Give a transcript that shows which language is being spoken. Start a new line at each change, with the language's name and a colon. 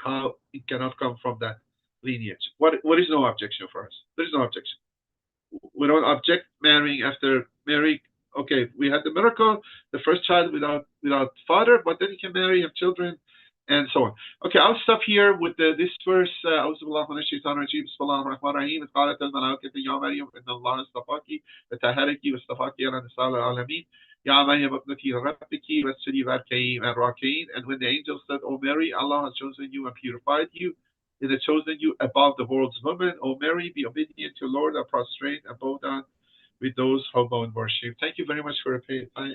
English: How it cannot come from that lineage? What is no objection for us? There is no objection. We don't object marrying after Mary. Okay, we had the miracle, the first child without father, but then he can marry, have children, and so on. Okay, I'll stop here with this verse.
Arabic: أعوذ بالله من الشيطان الرجيم بسم الله الرحمن الرحيم قالت الملائكة يا مريم إن الله اصطفاك وطهرك واصطفاك على نساء العالمين يا مريم ابنتي ربك واسجدي واركعي مع الراكعين.
English: And when the angel said, O Mary, Allah has chosen you and purified you, He has chosen you above the world's women. O Mary, be obedient to Lord and prostrate and bow down with those who bow in worship. Thank you very much for your attention.